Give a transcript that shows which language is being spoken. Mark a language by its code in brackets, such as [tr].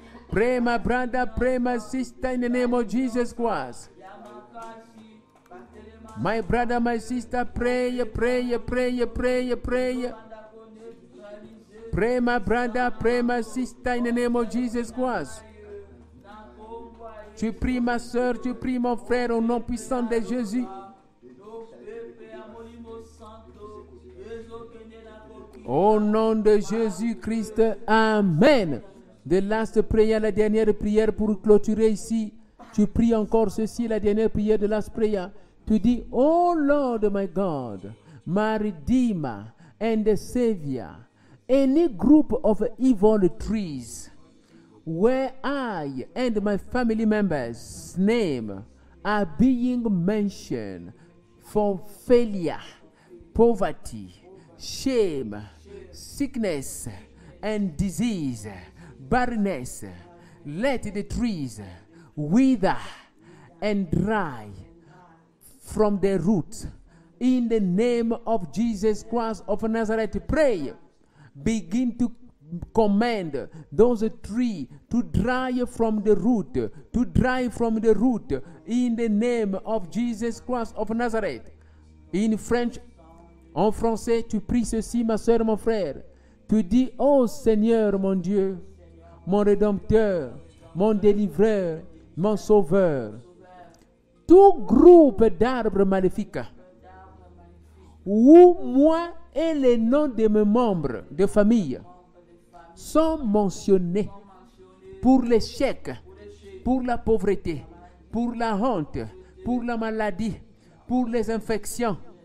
[en] Pray my brother, pray my sister, in the name of Jesus Christ. My brother, my sister, pray, pray, pray, pray, pray. Pray, my brother, pray, my sister, in the name of Jesus Christ. [fr] Tu pries, ma soeur, tu pries, mon frère, au nom puissant de Jésus. Au nom de Jésus-Christ, Amen. [en] The last prayer, [fr] la dernière prière pour clôturer ici. Tu pries encore ceci, la dernière prière de [en] last prayer. [fr] Tu dis, [en] oh Lord my God, my Redeemer and the Savior, any group of evil trees where I and my family members' name are being mentioned for failure, poverty, shame, sickness, and disease, barrenness, let the trees wither and dry from their roots. In the name of Jesus Christ of Nazareth, pray. Begin to command those trees to dry from the root, to dry from the root, in the name of Jesus Christ of Nazareth. In French, [fr] en français, tu pries ceci, ma soeur, mon frère. Tu dis, oh Seigneur, mon Dieu, mon Rédempteur, mon délivreur, mon Sauveur. Tout groupe d'arbres maléfiques où moi et les noms de mes membres de famille sont mentionnés pour l'échec, pour la pauvreté, pour la honte, pour la maladie, pour les infections.